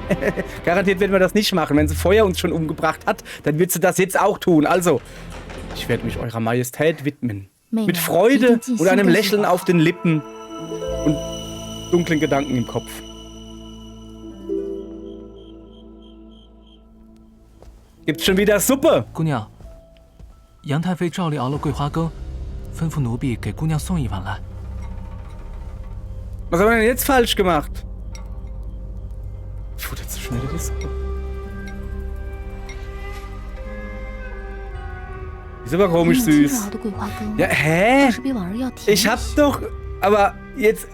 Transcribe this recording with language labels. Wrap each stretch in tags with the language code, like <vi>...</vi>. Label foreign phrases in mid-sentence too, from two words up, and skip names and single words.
<de>Garantiert werden wir das nicht machen. Wenn sie vorher uns schon umgebracht hat, dann wird sie das jetzt auch tun. Also, ich werde mich eurer Majestät widmen. Mit Freude und einem Lächeln auf den Lippen und dunklen Gedanken im Kopf. Gibt's schon wieder Suppe?</de> <zh>姑娘，杨太妃照例熬了桂花羹，吩咐奴婢给姑娘送一碗来。</zh> <de>Was haben wir denn jetzt falsch gemacht? Futtert so schnell die Suppe. Ist aber komisch süß. Ja, hä? Ich hab doch... Aber jetzt...</de>